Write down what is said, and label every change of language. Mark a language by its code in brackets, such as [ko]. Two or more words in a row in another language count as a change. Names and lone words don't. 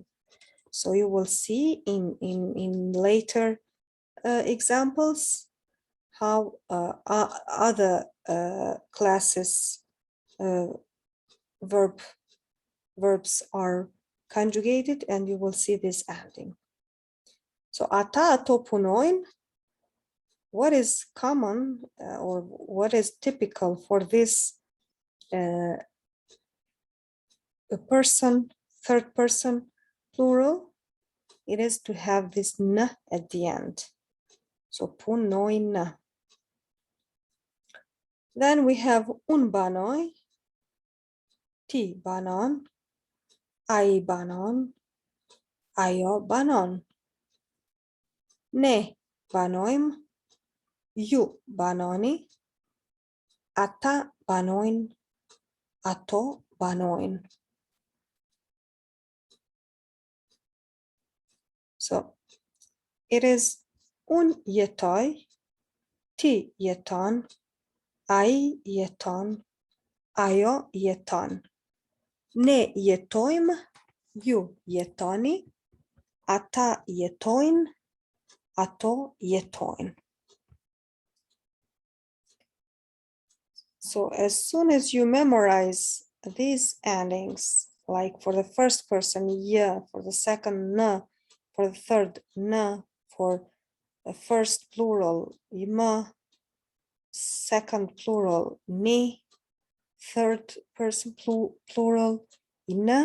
[en] So you will see in later examples how other classes verbs are conjugated, and you will see this ending. [sq] So ata ato punojnë, [en] what is common or what is typical for this a person, third person plural, it is to have this -n at the end. [sq] So punojnë. [en] Then we have [sq] un banoj, ti banon, ai banon, ajo banon. Ne banojmë, ju banoni, ata banojnë, ato banojnë. [en] So it is [sq] un jetoj, ti jeton, ai jeton, ajo jeton. Ne jetojmë, ju jetoni, ata jetojnë, ato jetojnë. [en] So as soon as you memorize these endings, like for the first person, yeah, for the second, në, for the third, në, for the first plural, më, second plural, ni, third person plural, në.